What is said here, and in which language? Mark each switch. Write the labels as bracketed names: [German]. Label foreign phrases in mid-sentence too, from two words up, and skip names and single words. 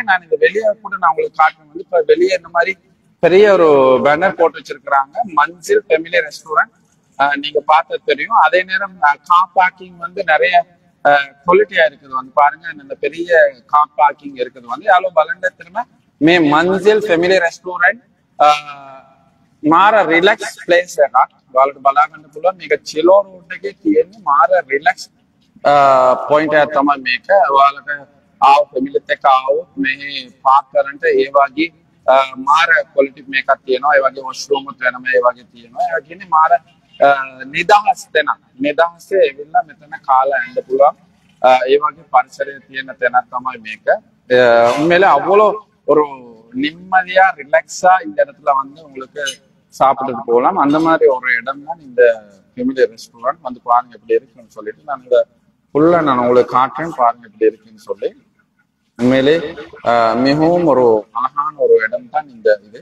[Tamil] நான் இந்த வெளியே கூட நான் உங்களுக்கு காட்டுறேன். இப்ப வெளியே இந்த மாதிரி பெரிய ஒரு பேனர் போட்டு வச்சிருக்கிறாங்க. மன்சில் ஃபெமிலி ரெஸ்டாரண்ட். நீங்க பார்த்தது தெரியும். அதே நேரம் [English] car parking [Tamil] நிறைய குவாலிட்டியா இருக்குது. பாருங்க, இந்த பெரிய [English] car parking [Tamil] இருக்குது. யாரோ பலண்ட திரும்ப மே [Sinhala] மன்சில் ஃபெமிலி ரெஸ்டாரண்ட் මාර [English] relax place [Sinhala] එකක්. ඔයාලට බලා ගන්න පුළුවන්. මේක චිලෝ රෝඩ් එකේ තියෙන මාර [English] relax point [Sinhala] එකක් තමයි මේක. ඔයාලට ආව ෆැමිලිත් එක්ක ආවොත් මෙහි පාක් කරන්න ඒ වගේ මාර ක්වොලිටි මේකක් තියෙනවා. ඒ වගේ වොෂ්රූමුත් වෙනම ඒ වගේ තියෙනවා. ඒ කියන්නේ මාර නිදහස් තැනක්. නිදහසේ ඇවිල්ලා මෙතන කාලා යන්න පුළුවන්. ඒ වගේ පරිසරයේ තියෙන තැනක් තමයි මේක. [Tamil] உண்மையிலே அவ்வளோ ஒரு நிம்மதியா ரிலாக்ஸா இந்த இடத்துல வந்து உங்களுக்கு சாப்பிட்டுட்டு போகலாம். அந்த மாதிரி ஒரு இடம் தான் இந்த [English] family restaurant. [Tamil] வந்து பாருங்க எப்படி இருக்குன்னு சொல்லிட்டு நான் இந்த ஃபுல்லா நான் உங்களுக்கு காட்டுறேன், பாருங்க எப்படி இருக்குன்னு சொல்லி. உண்மையிலே மிகவும் ஒரு அழகான ஒரு இடம் தான் இந்த இது.